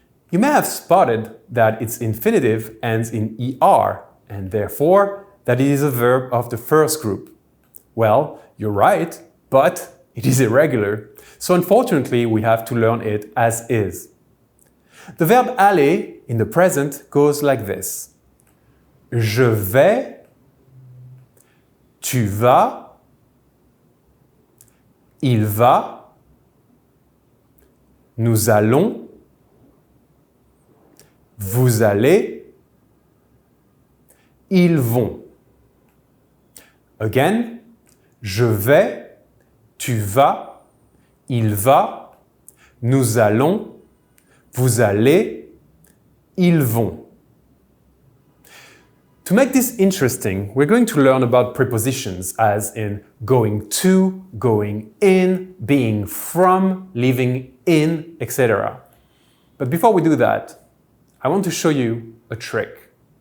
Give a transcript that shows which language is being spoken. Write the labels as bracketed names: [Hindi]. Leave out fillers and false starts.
[English] You may have spotted that its infinitive ends in er, and therefore that it is a verb of the first group. Well, you're right, but it is irregular, so unfortunately we have to learn it as is. The verb aller in the present goes like this. [French] Je vais, tu vas, il va, nous allons, vous allez, ils vont. Again, je vais, tu vas, il va, nous allons, vous allez, ils vont. [English] To make this interesting, we're going to learn about prepositions as in going to, going in, being from, living in, etc. But before we do that, I want to show you a trick.